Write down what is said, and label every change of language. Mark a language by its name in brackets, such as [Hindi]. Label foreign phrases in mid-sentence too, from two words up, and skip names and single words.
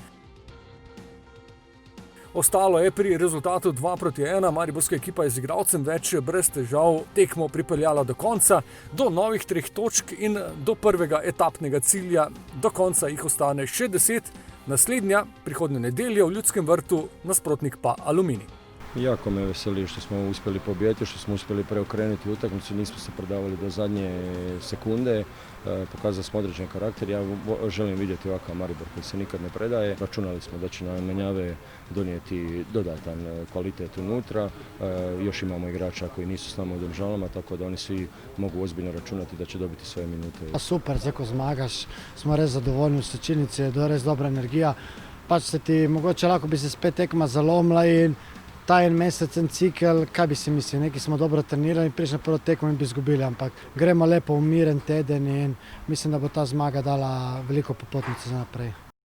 [Slovenian] Ostalo je pri rezultatu 2-1. Mariborska ekipa je z igralcem več brez težav tekmo pripeljala do konca, do novih 3 točk in do prvega etapnega cilja. Do konca jih ostane še 10. Naslednja prihodnje nedelje v Ljudskem vrtu, nasprotnik pa Aluminij. [Croatian] Jako me veseli što smo uspjeli pobijediti, što smo uspjeli preokrenuti utakmicu, nismo se predavali do zadnje sekunde, pokazali smo određen karakter. Ja želim vidjeti ovakav Maribor koji se nikad ne predaje. Računali smo da će nam menjave donijeti dodatan kvalitet unutra. Još imamo igrača koji nisu s nama u Domžalama, tako da oni svi mogu ozbiljno računati da će dobiti svoje minute. [Slovenian] Super, zdaj ko zmagaš, smo res zadovoljni, v Sečinici je res dobra energija. Pač se ti, mogoče lahko bi se spet tekma zalomila in ta en mesec, en cikel, kaj bi si mislil, neki smo dobro trenirali, prišli na prvo tekmo in bi izgubili, ampak gremo lepo v miren teden in mislim, da bo ta zmaga dala veliko popotnico za naprej.